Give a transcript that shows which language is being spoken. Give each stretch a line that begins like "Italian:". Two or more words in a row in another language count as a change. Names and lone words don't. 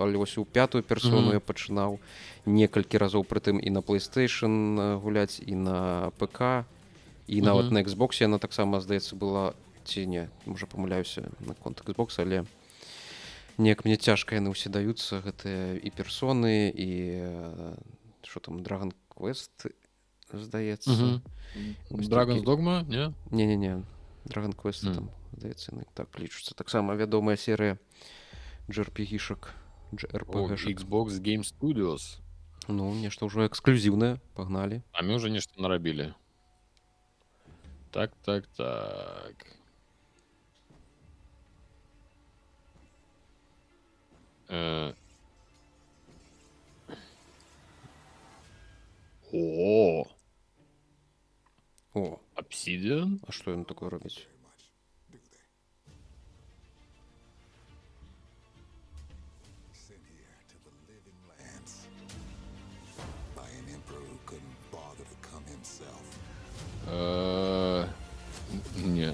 Belarusian: Але вось у 5-ю персону я пачынаў некалькі разоў, прытым і на PlayStation гуляць, і на ПК, і нават на Xbox яна таксама, здаецца, была, ці не, можа памыляюся наконт Xbox, але неяк мне цяжка яны ўсе даюцца, гэтыя і персоны, і што там, Dragon Quest, здаецца. Dragon's Dogma, не? Не-не-не, Dragon Quest там, здаецца, яны так лічуцца. Таксама вядомая серыя JRPG-шак, Xbox Game Studios. Ну, нешта ўжо эксклюзіўнае, пагналі. А мы ўжо нешта нарабілі. Так. О! Obsidian? А што ён такое робіць? Не.